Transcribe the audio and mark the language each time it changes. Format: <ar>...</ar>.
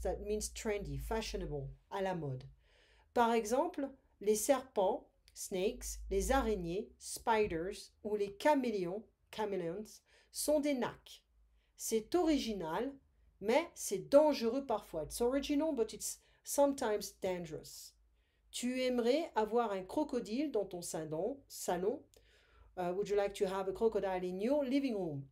<en>That means trendy, fashionable,</en> <fr>à la mode. Par exemple, les serpents, snakes, les araignées, spiders, ou les caméléons, chameleons, sont des nacs. C'est original, mais c'est dangereux parfois.</fr> <en>It's original, but it's sometimes dangerous.</en> <fr>Tu aimerais avoir un crocodile dans ton salon?</fr> <en>Would you like to have a crocodile in your living room?</en>